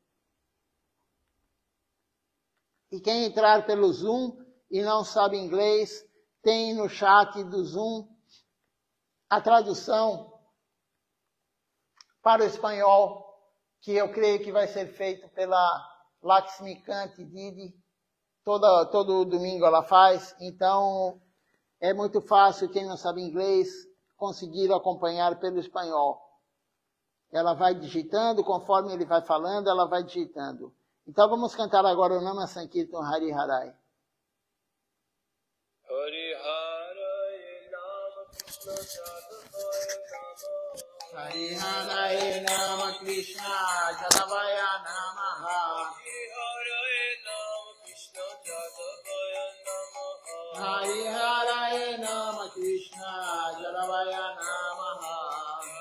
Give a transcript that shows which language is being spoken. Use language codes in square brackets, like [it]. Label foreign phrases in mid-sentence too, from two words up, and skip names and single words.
[pt] E quem entrar pelo Zoom e não sabe inglês, tem no chat do Zoom a tradução para o espanhol, que eu creio que vai ser feito pela Lakshmikant Didi. Todo domingo ela faz, então é muito fácil, quem não sabe inglês, conseguir acompanhar pelo espanhol. Ela vai digitando, conforme ele vai falando, ela vai digitando. Então vamos cantar agora o [sa] Nama Sankirtan Hari Harai. Hari Harai Nama Krishna Jadavaya Nama Hari Harai Nama Krishna Jadavaya Namaha Hari Harai Nama Krishna Jadavaya Namaha